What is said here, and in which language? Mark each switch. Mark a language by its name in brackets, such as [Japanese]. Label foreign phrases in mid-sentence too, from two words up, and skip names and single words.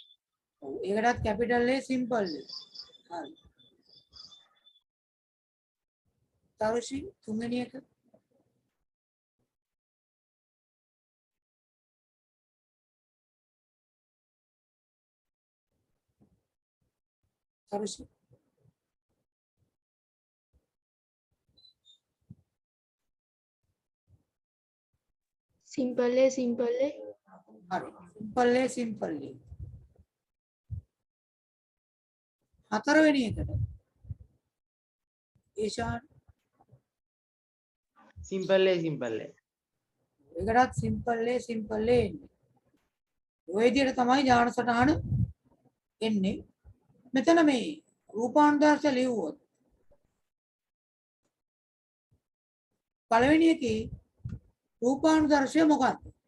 [Sinhala] ඔව් ඒකටත් [English] capital A simple A. [Sinhala] හරි. තරුෂි තුන්වෙනි එක තරුෂි [English] simple A simple A හරි. simple A simple A. [Sinhala] හතරවෙනි එකට ඒෂාන් [English] simple A simple A [Sinhala] ඒකටත් [English] simple A simple A [Sinhala] එන්නේ. ඔය විදිහට තමයි ඥාන සටහන එන්නේ. මෙතන මේ රූපාන්තරස ලියුවොත් පළවෙනි එකේ රූපානුදර්ශය මොකක්ද?